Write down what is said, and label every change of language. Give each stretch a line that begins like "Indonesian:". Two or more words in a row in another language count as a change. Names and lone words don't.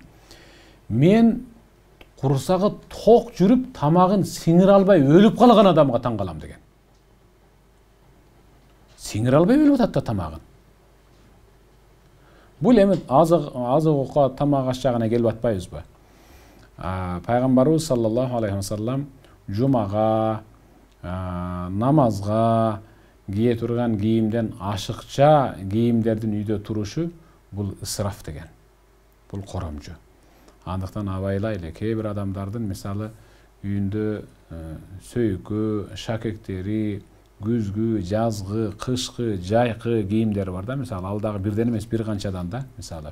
Kyrgyz: Мен курсагы ток жүрүп, тамагын сиңире албай өлүп калган адамга таң калам деген. Сиңире албай өлүп атат да тамагын. Бул эми азык тамак аш жагына келип атпайбызбы? Пайгамбарыбыз
Arabic: صلى الله عليه وسلم
Kyrgyz: жумага, намазга кие турган кийимден ашыкча кийимдердин үйдө турушу бул ысраф деген. Бул коромжу. Андыктан абайлайлы, кээ бир адамдардын мисалы үйүндө сөйкү, шакектери, күзгү, жазгы, кышкы, жайкы кийимдери бар да, мисалы ал дагы бирден эмес бир канчадан да, мисалы.